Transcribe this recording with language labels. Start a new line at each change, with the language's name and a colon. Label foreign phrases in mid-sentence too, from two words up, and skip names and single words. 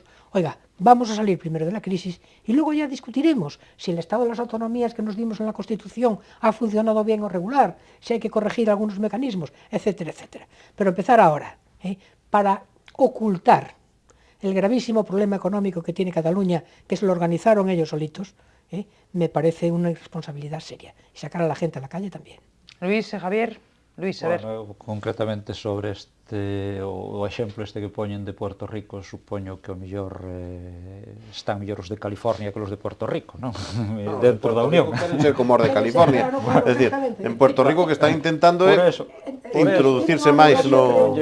Spanish: Oiga, vamos a salir primero de la crisis y luego ya discutiremos si el estado de las autonomías que nos dimos en la Constitución ha funcionado bien o regular, si hay que corregir algunos mecanismos, etcétera, etcétera. Pero empezar ahora, para ocultar el gravísimo problema económico que tiene Cataluña, que se lo organizaron ellos solitos, me parece una irresponsabilidad seria. Y sacar a la gente a la calle también. Luis, Javier... Luis, a ver.
Galician: Concretamente sobre o exemplo que poñen de Puerto Rico, supoño que o mellor están mellor os de California que os de Puerto Rico, non? Dentro da Unión. Queren ser como os de California. É dicir, en Puerto Rico que están intentando introducirse máis no...